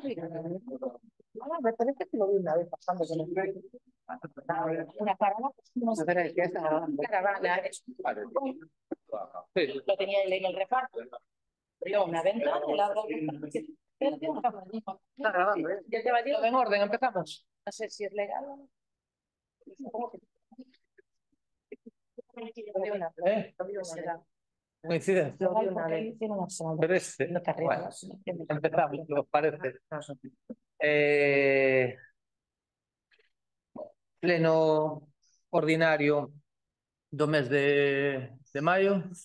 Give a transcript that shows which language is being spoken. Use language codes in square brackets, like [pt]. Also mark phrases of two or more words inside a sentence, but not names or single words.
[es] Me parece que lo vi una vez pasando con una caravana. Lo tenía él en el reparto. Pero una venta de la Está grabando, ¿eh? ya te va a decir. En orden, empezamos. No sé si es legal. Coincide. Pero bueno, empezamos, ¿qué os parece? [gl] Pleno ordinario do mes de maio.